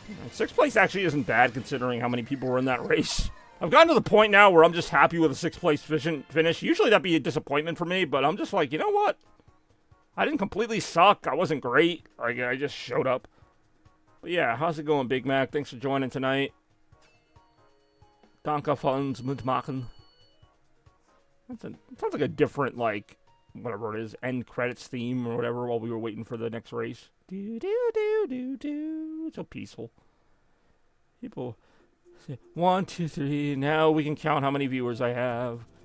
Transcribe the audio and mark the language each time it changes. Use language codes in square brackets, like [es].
[en] Sixth place actually isn't bad considering how many people were in that race. I've gotten to the point now where I'm just happy with a sixth place finish. Usually that'd be a disappointment for me, but I'm just like, you know what? I didn't completely suck. I wasn't great. I just showed up. But yeah, how's it going, Big Mac? Thanks for joining tonight. [de] Danke für uns mitmachen. [en] Sounds like a different, like, whatever it is, end credits theme or whatever while we were waiting for the next race. Do do do do do. So peaceful. People say 1, 2, 3. Now we can count how many viewers I have.